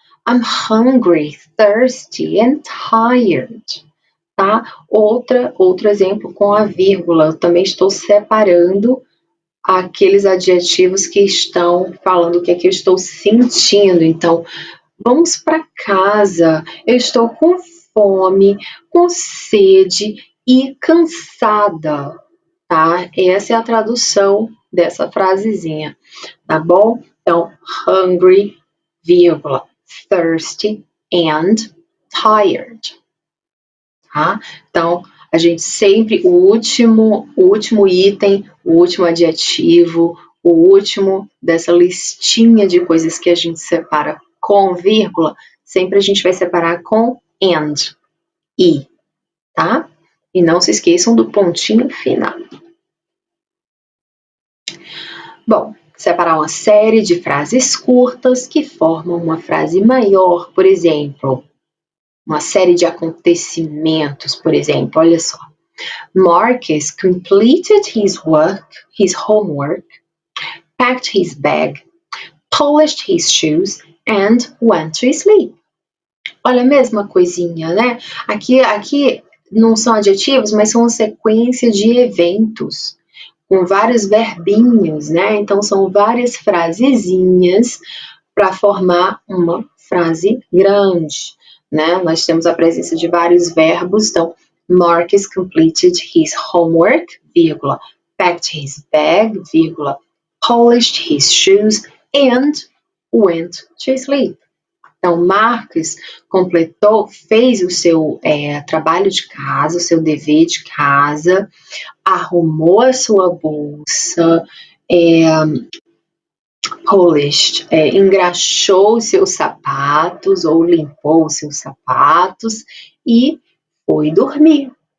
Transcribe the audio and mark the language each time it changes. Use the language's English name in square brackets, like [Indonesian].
[English] I'm hungry, thirsty and tired. [Portuguese] Tá? Outro exemplo com a vírgula. Eu também estou separando aqueles adjetivos que estão falando o que é que eu estou sentindo. Então, vamos para casa. Eu estou com fome, com sede e cansada. Tá? Essa é a tradução dessa frasezinha, tá bom? [English] Então, hungry, vírgula, thirsty and tired. [Portuguese] Tá? Então, a gente sempre, o último item, o último adjetivo, o último dessa listinha de coisas que a gente separa com vírgula, sempre a gente vai separar com and, e, tá? E não se esqueçam do pontinho final. Bom, separar uma série de frases curtas que formam uma frase maior, por exemplo, uma série de acontecimentos, por exemplo, olha só. [English] Marcus completed his homework, packed his bag, polished his shoes and went to sleep. [Portuguese] Olha a mesma coisinha, né? Aqui não são adjetivos, mas são uma sequência de eventos com vários verbinhos, né? Então são várias frasezinhas para formar uma frase grande, né? Nós temos a presença de vários verbos, então [English] Marcus completed his homework, vírgula, packed his bag, vírgula, polished his shoes and went to sleep. [Portuguese] Então, Marcus fez o seu trabalho de casa, o seu dever de casa, arrumou a sua bolsa, polished, engraxou os seus sapatos ou limpou os seus sapatos e foi dormir.